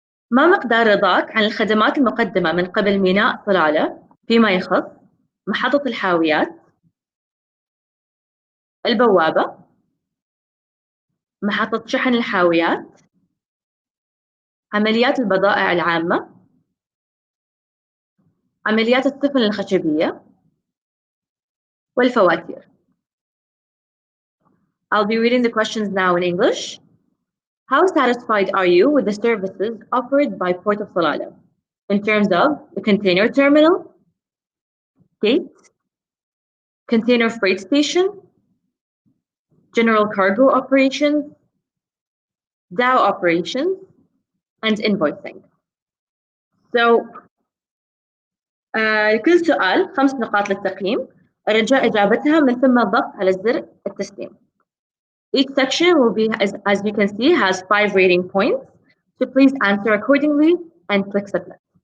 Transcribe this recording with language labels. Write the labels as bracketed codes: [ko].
[ar] ما مقدار رضاك عن الخدمات المقدمة من قبل ميناء صلالة فيما يخص محطة الحاويات، البوابة، محطة شحن الحاويات، عمليات البضائع العامة، عمليات السفن الخشبية، والفواتير. [en] I'll be reading the questions now in English. How satisfied are you with the services offered by Port of Salalah in terms of the container terminal, gates, container freight station, general cargo operations, DAO operations, and invoicing? [ar] So, كل سؤال 5 نقاط للتقييم، رجاء إجابتها من ثم الضغط على زر التسليم. [en] Each section will be, as you can see, has 5 rating points. So please answer accordingly and click submit.